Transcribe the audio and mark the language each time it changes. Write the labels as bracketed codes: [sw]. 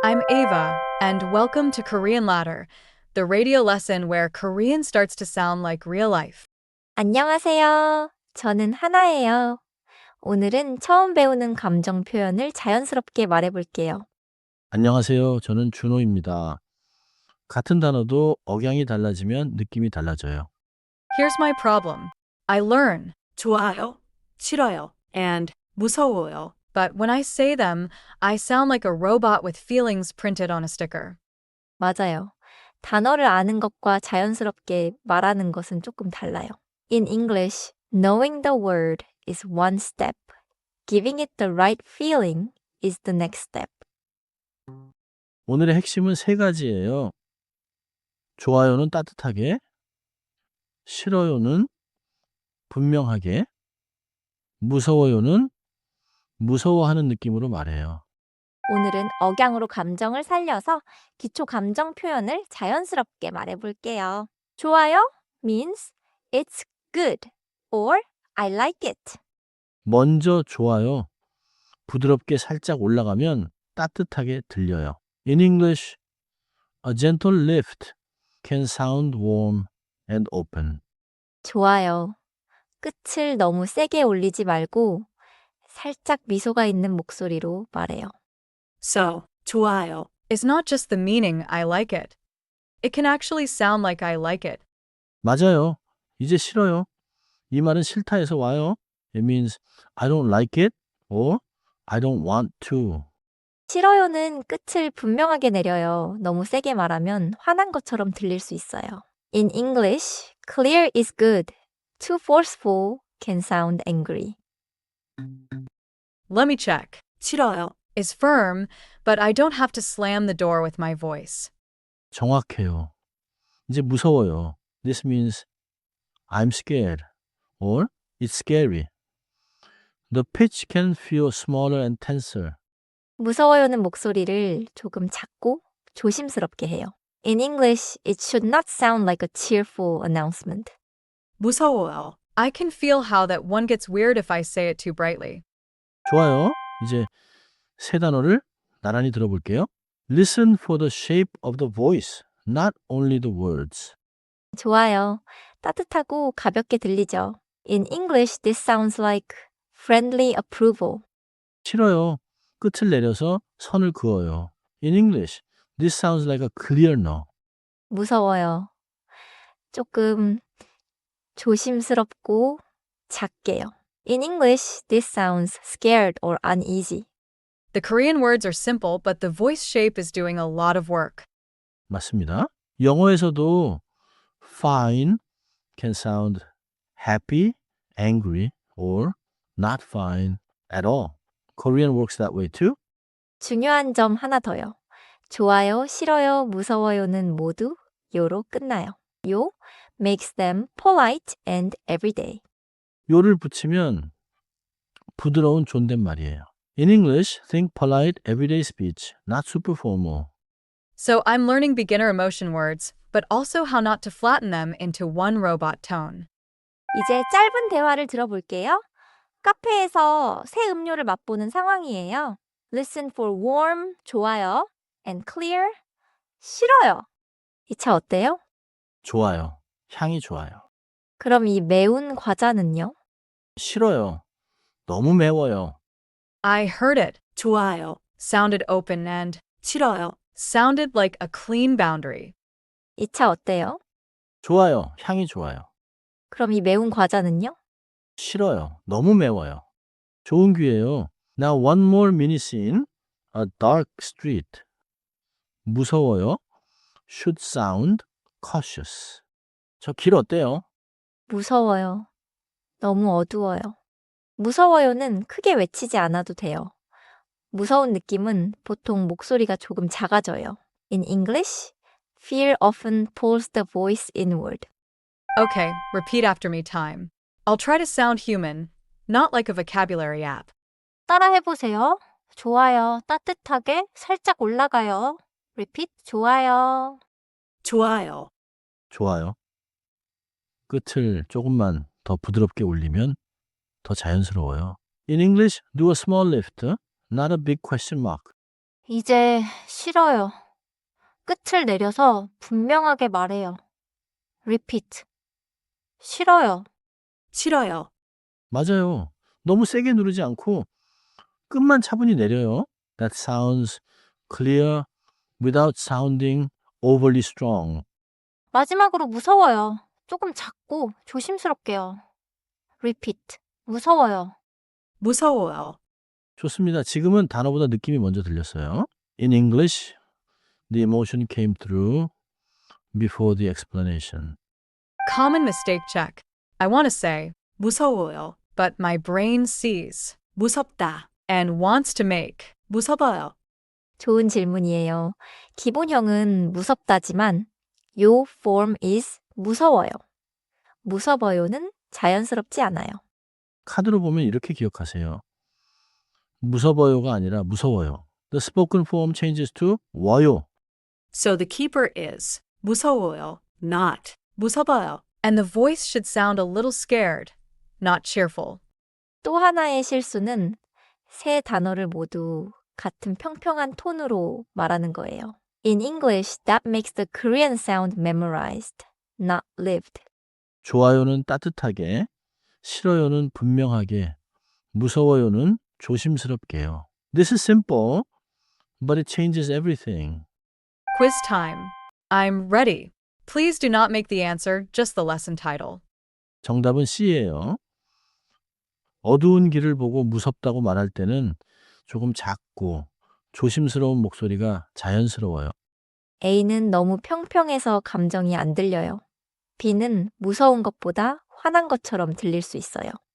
[en] I'm Ava, and welcome to Korean Ladder, the radio lesson where Korean starts to sound like real life. [ko] 안녕하세요. 저는 하나예요. 오늘은 처음 배우는 감정 표현을 자연스럽게 말해볼게요. 안녕하세요. 저는 준호입니다. 같은 단어도 억양이 달라지면 느낌이 달라져요. [en] Here's my problem. I learn, [ko] 좋아요, 싫어요, and 무서워요. [en] but when I say them, I sound like a robot with feelings printed on a sticker. [ko] 맞아요. 단어를 아는 것과 자연스럽게 말하는 것은 조금 달라요. [en] In English, knowing the word is one step. Giving it the right feeling is the next step. [ko] 오늘의 핵심은 세 가지예요. 좋아요는 따뜻하게, 싫어요는 분명하게, 무서워요는 무서워하는 느낌으로 말해요. 오늘은 억양으로 감정을 살려서 기초 감정 표현을 자연스럽게 말해볼게요. [en] 좋아요 means it's good or I like it. [ko] 먼저 좋아요. 부드럽게 살짝 올라가면 따뜻하게 들려요. [en] In English, a gentle lift can sound warm and open. [ko] 좋아요. 끝을 너무 세게 올리지 말고 살짝 미소가 있는 목소리로 말해요. So, 좋아요. [en] It's not just the meaning I like it. It can actually sound like I like it. [ko] 맞아요. 이제 싫어요. 이 말은 싫다에서 와요. [en] It means I don't like it or I don't want to. [ko] 싫어요는 끝을 분명하게 내려요. 너무 세게 말하면 화난 것처럼 들릴 수 있어요. [en] In English, clear is good. Too forceful can sound angry. Let me check. [ko] 싫어요. [en] Is firm, but I don't have to slam the door with my voice. [ko] 정확해요. 이제 무서워요. [en] This means I'm scared or it's scary. The pitch can feel smaller and tenser. [ko] 무서워요는 목소리를 조금 작고 조심스럽게 해요. [en] In English, it should not sound like a cheerful announcement. [ko] 무서워요. [en] I can feel how that one gets weird if I say it too brightly. [ko] 좋아요. 이제 세 단어를 나란히 들어볼게요. [en] Listen for the shape of the voice, not only the words. [ko] 좋아요. 따뜻하고 가볍게 들리죠. [en] In English, this sounds like friendly approval. [ko] 싫어요. 끝을 내려서 선을 그어요. [en] In English, this sounds like a clear no. [ko] 무서워요. 조금 조심스럽고 작게요. [en] In English, this sounds scared or uneasy. The Korean words are simple, but the voice shape is doing a lot of work. [ko] 맞습니다. 영어에서도 [en] fine can sound happy, angry, or not fine at all. Korean works that way too. [ko] 중요한 점 하나 더요. 좋아요, 싫어요, 무서워요는 모두 요로 끝나요. [en] 요 makes them polite and everyday. [ko] 요를 붙이면 부드러운 존댓말이에요. [en] In English, think polite everyday speech, not super formal. So I'm learning beginner emotion words, but also how not to flatten them into one robot tone. [ko] 이제 짧은 대화를 들어볼게요. 카페에서 새 음료를 맛보는 상황이에요. [en] Listen for warm, 좋아요, and clear, 싫어요. [ko] 이 차 어때요? 좋아요. 향이 좋아요. 그럼 이 매운 과자는요? 싫어요. 너무 매워요. [en] I heard it. [ko] 좋아요. [en] Sounded open and [ko] 싫어요. [en] sounded like a clean boundary. [ko] 이 차 어때요? 좋아요. 향이 좋아요. 그럼 이 매운 과자는요? 싫어요. 너무 매워요. 좋은 기회예요. [en] Now one more mini scene. A dark street. 무서워요. Should sound cautious. [ko] 저 길 어때요? 무서워요. 너무 어두워요. 무서워요는 크게 외치지 않아도 돼요. 무서운 느낌은 보통 목소리가 조금 작아져요. [en] In English, fear often pulls the voice inward. Okay, repeat after me time. I'll try to sound human, not like a vocabulary app. [ko] 따라해보세요. 좋아요. 따뜻하게 살짝 올라가요. Repeat. 좋아요. 좋아요. 좋아요. 끝을 조금만 더 부드럽게 올리면 더 자연스러워요. [en] In English, do a small lift, not a big question mark. [ko] 이제 싫어요. 끝을 내려서 분명하게 말해요. Repeat. 싫어요. 싫어요. 맞아요. 너무 세게 누르지 않고 끝만 차분히 내려요. [en] That sounds clear without sounding overly strong. [ko] 마지막으로 무서워요. 조금 작고 조심스럽게요. Repeat. 무서워요. 무서워요. 좋습니다. 지금은 단어보다 느낌이 먼저 들렸어요. [en] In English, the emotion came through before the explanation. Common mistake check. I want to say, [ko] 무서워요. [en] but my brain sees [ko] 무섭다. [en] and wants to make. [ko] 무서워요. 좋은 질문이에요. 기본형은 무섭다지만 요 [en] form is [ko] 무서워요. 무서워요는 자연스럽지 않아요. 카드로 보면 이렇게 기억하세요. 무서워요가 아니라 무서워요. [en] The spoken form changes to 워요. So the keeper is 무서워요. Not 무서워요. And the voice should sound a little scared, not cheerful. [ko] 또 하나의 실수는 세 단어를 모두 같은 평평한 톤으로 말하는 거예요. [en] In English, that makes the Korean sound memorized, not lived. [ko] 좋아요는 따뜻하게, 싫어요는 분명하게, 무서워요는 조심스럽게요. [en] This is simple, but it changes everything. Quiz time. I'm ready. Please do not make the answer just the lesson title. [ko] 정답은 C예요. 어두운 길을 보고 무섭다고 말할 때는 조금 작고 조심스러운 목소리가 자연스러워요. A는 너무 평평해서 감정이 안 들려요. B는 무서운 것보다 화난 것처럼 들릴 수 있어요.